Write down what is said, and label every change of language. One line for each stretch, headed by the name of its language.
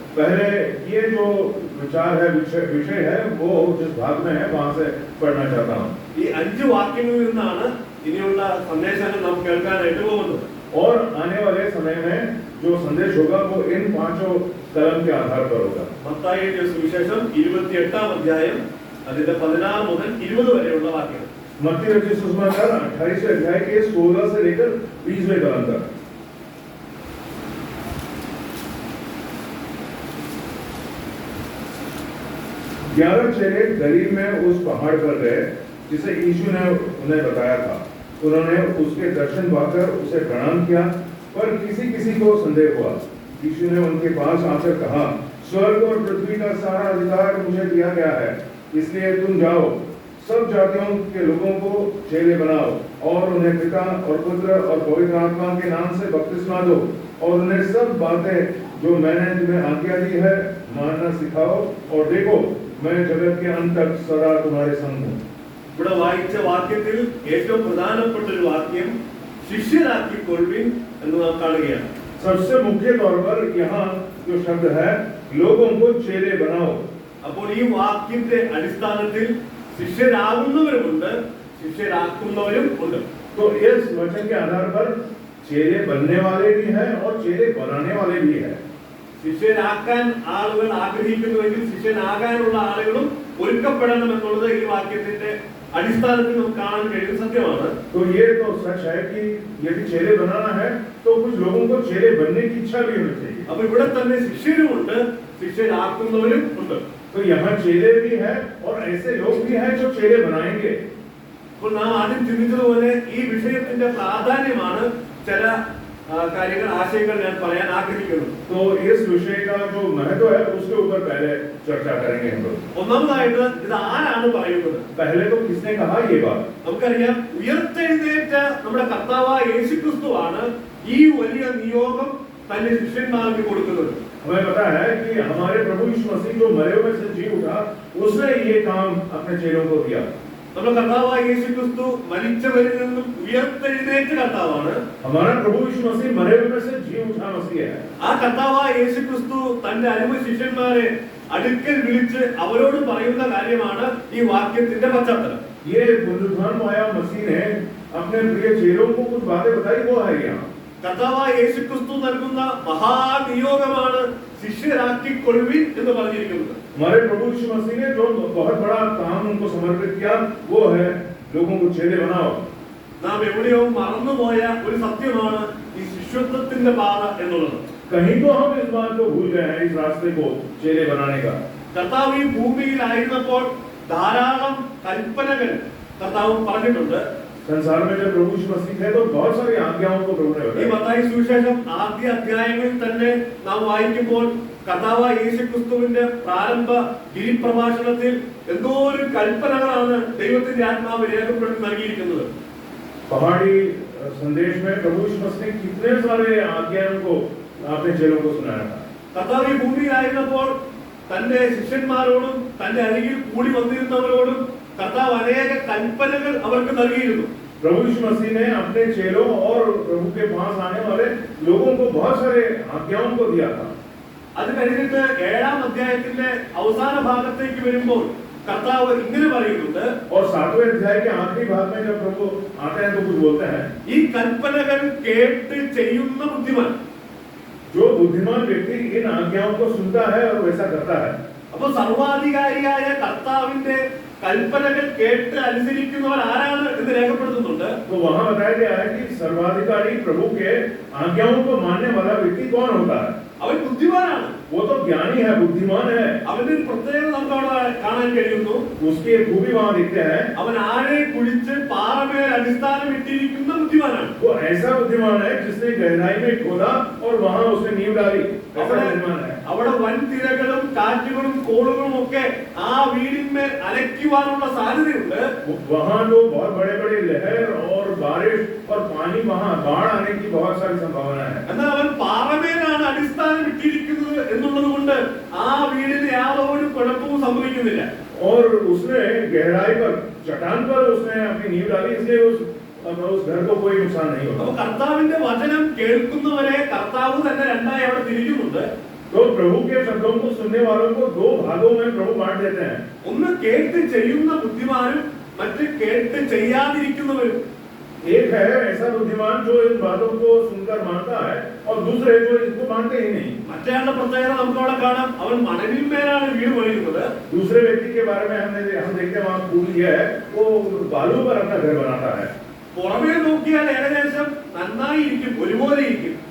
Hindi: पहले ये जो विचार है, विषय है, वो जिस भाग में है वहां से पढ़ना चाहता हूँ।
Malayalam: ഈ 5 വാക്യങ്ങളിൽ നിന്നാണ് ഇനിയുള്ള സന്ദേശങ്ങൾ നാം കേൾക്കാനായിട്ട് പോകുന്നത്.
Hindi: और आने वाले समय में जो संदेश होगा वो इन 5 कलम के आधार पर होगा।
Malayalam: മത്തായിയുടെ സുവിശേഷം 28-ാം അധ്യായം അതിന്റെ 16 മുതൽ 20 വരെയുള്ള വാക്യങ്ങൾ.
Hindi: मत्ती रचित सुसमाचार 28वें अध्याय के 16 से लेकर 20वें कलम तक। ग्यारह चेले गलील में उस पहाड़ पर गए जिसे यीशु ने उन्हें बताया था। उन्होंने उसके दर्शन पाकर उसे प्रणाम किया, पर किसी किसी को संदेह हुआ। यीशु ने उनके पास आकर कहा, स्वर्ग और पृथ्वी का सारा अधिकार मुझे दिया गया है, इसलिए तुम जाओ, सब जातियों के लोगों को चेले बनाओ और उन्हें पिता और पुत्र और पवित्र आत्मा के नाम से बपतिस्मा दो और उन्हें सब बातें जो मैंने तुम्हें आज्ञा दी है मानना सिखाओ, और देखो मैं जगत के अंत तक सदा तुम्हारे संग हूँ।
Malayalam: ഇവിടെ വായിച്ച വാക്യത്തിൽ ഏറ്റവും പ്രധാനപ്പെട്ട ഒരു വാക്യം ശിഷ്യരാക്കിക്കൊള്ളുവിൻ എന്ന് നാം കാണുകയാണ്.
Hindi: सबसे मुख्य तौर पर यहाँ जो शब्द है, लोगों को चेले बनाओ।
Malayalam: അപ്പോൾ ഈ വാക്യത്തിന്റെ അടിസ്ഥാനത്തിൽ ശിഷ്യരാകുന്നവരുമുണ്ട്, ശിഷ്യരാക്കുന്നവരും ഉണ്ട്.
Hindi: तो इस वचन के आधार पर चेले बनने वाले भी हैं और चेले बनाने वाले भी हैं।
Malayalam: ശിഷ്യരാക്കാൻ ആളുകൾ ആഗ്രഹിക്കുന്നുവെങ്കിൽ ശിഷ്യനാകാനുള്ള ആളുകളും ഒരുക്കപ്പെടണം എന്നുള്ളത് ഈ വാക്യത്തിന്റെ അടിസ്ഥാനത്തിൽ നമുക്ക് കാണാൻ കഴിയുന്ന സത്യമാണ്.
Hindi: तो ये तो सच है कि यदि चेले बनाना है तो कुछ लोगों को चेले बनने की इच्छा भी होनी चाहिए।
Malayalam: അപ്പോൾ ഇവിടെ തന്നെ ശിഷ്യരുമുണ്ട്, ശിഷ്യരാക്കുന്നവരും ഉണ്ട്.
Hindi: तो यहाँ चेले भी हैं और ऐसे लोग भी हैं जो चेले बनाएंगे।
Malayalam: അപ്പോൾ നാം ആദ്യം ചിന്തിച്ചതുപോലെ ഈ വിഷയത്തിന്റെ പ്രാധാന്യമാണ് ചില കാര്യങ്ങൾ, ആശയങ്ങൾ ഞാൻ പറയാൻ ആഗ്രഹിക്കുന്നു.
Hindi: तो इस विषय का जो महत्व है उसके ऊपर पहले चर्चा करेंगे हम लोग।
Malayalam: ഒന്നാമതായിട്ട് ഇത് ആരാണ് പറയുന്നത്?
Hindi: पहले तो किसने कहा ये बात?
Malayalam: നമുക്കറിയാം, ഉയർത്തെഴുന്നേറ്റ നമ്മുടെ കർത്താവായ യേശുക്രിസ്തുവാണ് ഈ വലിയ നിയോഗം തന്റെ ശിഷ്യന്മാർക്ക് കൊടുക്കുന്നത്.
Hindi: हमें पता है कि हमारे प्रभु यीशु मसीह जो मरे हुए से जी उठा, उसने ये काम अपने चेलों को दिया।
Malayalam: നമ്മുടെ കർത്താവായ യേശുക്രിസ്തു മരിച്ചവരിൽ നിന്നും ഉയർത്തെഴുന്നേറ്റ കർത്താവാണ്.
Hindi: हमारा प्रभु यीशु मसीह मरे हुए से जी उठा मसीह है।
Malayalam: ആ കർത്താവായ യേശുക്രിസ്തു തന്റെ അരുമ ശിഷ്യന്മാരെ അടുക്കൽ വിളിച്ച് അവരോട് പറയുന്ന കാര്യമാണ് ഈ വാക്യത്തിന്റെ പശ്ചാത്തലം.
Hindi: ये पुनरुत्थान पाया मसीह ने अपने प्रिय चेलों को कुछ बातें बताई, वो है यहाँ।
Malayalam: കർത്താവായ യേശുക്രിസ്തു നൽകുന്ന മഹാനിയോഗമാണ് ശിഷ്യരാക്കിക്കൊള്ളുവിൻ എന്ന് പറഞ്ഞിരിക്കുന്നത്.
Hindi: हमारे प्रभु यीशु मसीह ने जो बहुत बड़ा काम उनको समर्पित किया, वो है लोगों को चेले बनाओ।
Malayalam: നാം എവിടെയോ മറന്നുപോയ ഒരു സത്യമാണ് ഈ ശിഷ്യത്വത്തിന്റെ പാത എന്നുള്ളത്.
Hindi: कहीं तो हम इस बात को भूल गए हैं, इस रास्ते को चेले बनाने का।
Malayalam: കർത്താവ് ഈ ഭൂമിയിലായിരുന്നപ്പോൾ ധാരാളം കൽപ്പനകൾ കർത്താവ് പറഞ്ഞിട്ടുണ്ട്.
Hindi: संसार में जब प्रभु यीशु मसीह थे तो बहुत सारी आज्ञाओं को प्रभु ने
Malayalam: ഈ
Hindi: बताया।
Malayalam: മത്തായി സുവിശേഷം ആദ്യ അധ്യായങ്ങളിൽ തന്നെ നാം വായിക്കുമ്പോൾ കർത്താവായ യേശുക്രിസ്തുവിന്റെ പ്രാരംഭ ഗിരിപ്രഭാഷണത്തിൽ എന്തോ ഒരു കൽപ്പനകളാണ് ദൈവത്തിന്റെ ആത്മാവ് രേഖപ്പെടുത്തി നൽകിയിരിക്കുന്നത്.
Hindi: पहाड़ी संदेश में प्रभु यीशु मसीह ने कितने सारे आज्ञाओं को अपने चेलों को सुनाया था।
Malayalam: കർത്താവ് ഈ ഭൂമിയിലായിരുന്നപ്പോൾ തന്റെ ശിഷ്യന്മാരോടും തന്റെ അരികിൽ കൂടി വന്നിരുന്നവരോടും കർത്താവ് അനേക കൽപ്പനകൾ അവർക്ക് നൽകിയിരുന്നു.
Hindi: प्रभु यीशु मसीह ने अपने चेलों और प्रभु के पास आने वाले लोगों को बहुत सारे आज्ञाओं को दिया था।
Malayalam: അത് കഴിഞ്ഞിട്ട് 7-ാം അധ്യായത്തിന്റെ അവസാന ഭാഗത്തേക്ക് വരുമ്പോൾ കർത്താവ് ഇങ്ങനെ പറയുന്നുണ്ട്.
Hindi: और 7वें अध्याय के आखिरी भाग में जब प्रभु आते हैं तो कुछ बोलते हैं,
Malayalam: ഈ കൽപ്പനകൾ കേട്ട് ചെയ്യുന്ന ബുദ്ധിമാൻ.
Hindi: जो बुद्धिमान व्यक्ति इन आज्ञाओं को सुनता है और वैसा करता है।
Malayalam: അപ്പോൾ സർവാധികാരിയായ കർത്താവിന്റെ കൽപ്പനകൾ കേട്ട് അനുസരിക്കുന്നവർ ആരാണ് എന്ന് രേഖപ്പെടുത്തുന്നുണ്ട്.
Hindi: तो वहां बताया गया है कि सर्वाधिकारी प्रभु के आज्ञाओं को मानने वाला व्यक्ति कौन होता है?
Malayalam: അവൻ ബുദ്ധിമാനാണ്.
Hindi: वो तो ज्ञानी है, बुद्धिमान है।
Malayalam: അവന്റെ ഒരു പ്രത്യേകത നമുക്ക് അവിടെ കാണാൻ കഴിയുന്നു.
Hindi: उसकी एक खूबी वहां दिखते हैं,
Malayalam: അവൻ ആരെ കുഴിച്ച് പാറമേൽ അടിസ്ഥാനം ഇട്ടിരിക്കുന്ന ബുദ്ധിമാനാണ്.
Hindi: वो ऐसा बुद्धिमान है जिसने गहराई में खोदा और वहां उसने नींव डाली, ऐसा बुद्धिमान है।
Malayalam: അവിടെ വൻതിരകളും കാറ്റുകളും കോളുകളും ഒക്കെ ആ വീടിന്മേൽ അലയ്ക്കുവാനുള്ള സാധ്യതയുണ്ട്.
Hindi: वहां तो बहुत बड़े बड़े लहर और बारिश और पानी वहां बाढ़ आने की बहुत सारी संभावना है.
Malayalam: എന്നാൽ അവൻ പാറമേലാണ് അടിസ്ഥാനം ഇട്ടിരിക്കുന്നത് എന്നുള്ളത് കൊണ്ട് ആ വീടിന് യാതൊരു കുഴപ്പവും സംഭവിക്കുന്നില്ല.
Hindi: और उसने गहराई पर चट्टान पर उसने अपनी नींव डाली, इसलिए उस घर को कोई नुकसान नहीं होता.
Malayalam: അപ്പൊ കർത്താവിന്റെ വചനം കേൾക്കുന്നവരെ കർത്താവ് തന്നെ രണ്ടായി അവിടെ തിരിക്കുന്നുണ്ട്.
Hindi: तो प्रभु के शब्दों को सुनने वालों को दो भागों में प्रभु बांट देते हैं.
Malayalam: ഒന്ന് കേട്ട് ചെയ്യുന്ന ബുദ്ധിമാനും മറ്റ് കേട്ട് ചെയ്യാതിരിക്കുന്നവരും.
Hindi: एक है ऐसा बुद्धिमान जो इन बातों को सुनकर मानता है और दूसरे जो इसको मानते ही नहीं.
Malayalam: മറ്റേയാളുടെ പ്രത്യേകത നമുക്ക് അവിടെ കാണാം. അവൻ മണലിന്മേലാണ് വീട് പണിയുന്നത്.
Hindi: दूसरे व्यक्ति के बारे में हम देखते हैं वहां खूब यह है वो बालू पर अपना घर बनाता है.
Malayalam: പുറമേ നോക്കിയാൽ ഏകദേശം നന്നായിരിക്കും, ഒരുപോലെ ഇരിക്കും.